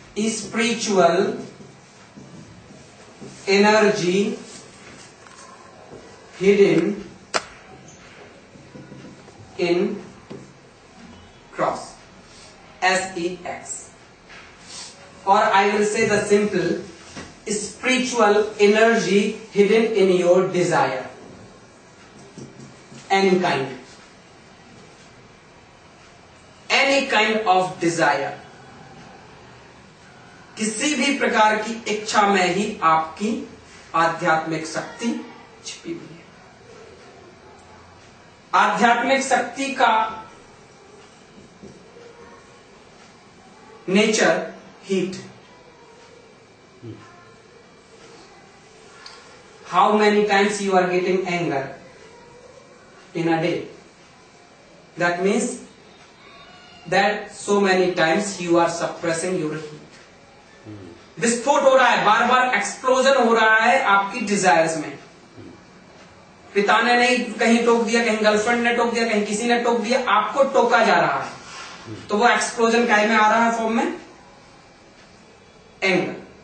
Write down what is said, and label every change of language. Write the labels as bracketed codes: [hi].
[en] spiritual energy hidden in cross, sex, or I will say the simple spiritual energy hidden in your desire, any kind of desire, [hi] किसी भी प्रकार की इच्छा में ही आपकी आध्यात्मिक शक्ति छिपी हुई है। आध्यात्मिक शक्ति का nature heat. [en] How many times you are getting anger in a day? That means that so many times you are suppressing your heat. [hi] विस्फोट हो रहा है, बार बार एक्सप्लोजन हो रहा है आपकी डिजायर्स में। पिता ने नहीं कहीं टोक दिया, कहीं गर्लफ्रेंड ने टोक दिया, कहीं किसी ने टोक दिया, आपको टोका जा रहा है, तो वो एक्सप्लोजन काय में आ रहा है? [en] Form में anger.